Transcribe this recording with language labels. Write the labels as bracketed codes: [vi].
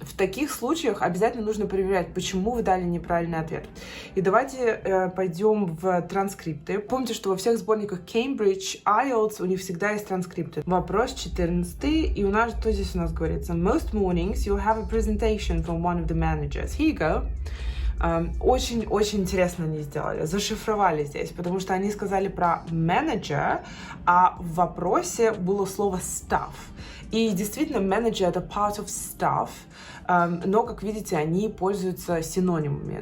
[ru] В таких случаях обязательно нужно проверять, почему вы дали неправильный ответ. И давайте пойдем в транскрипты. Помните, что во всех сборниках Cambridge, IELTS у них всегда есть транскрипты. Вопрос 14, и у нас, что здесь у нас говорится? [en] Most mornings you'll have a presentation from one of the managers. Here you go. [ru] Очень-очень интересно они сделали, зашифровали здесь, потому что они сказали про менеджер, а в вопросе было слово staff. И действительно, менеджер — это [en] part of staff, [ru] но, как видите, они пользуются синонимами.